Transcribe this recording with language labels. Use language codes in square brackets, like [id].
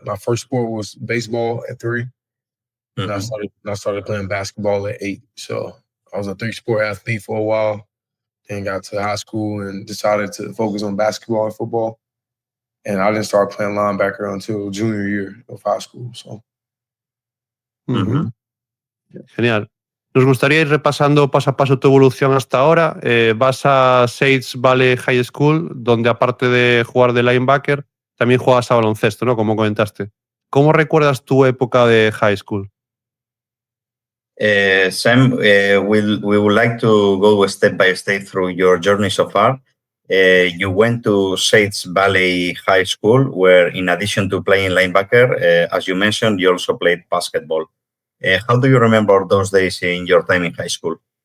[en] My first sport was baseball at 3, and I started playing basketball at 8. So I was a 3-sport athlete for a while, then got to high school and decided to focus on basketball and football. And I didn't start playing linebacker until junior year of high school. So. [es] Genial. Nos gustaría ir repasando paso a paso tu evolución hasta ahora. Vas a Sage Valley High School, donde aparte de jugar de linebacker, también juegas a baloncesto, ¿no? Como comentaste. ¿Cómo recuerdas tu época de high school? [en] Sam, we would like to go step by step through your journey so far. You went to Sage Valley High School, where in addition to playing linebacker, as you mentioned, you also played basketball. How do you remember those days in your time in high school?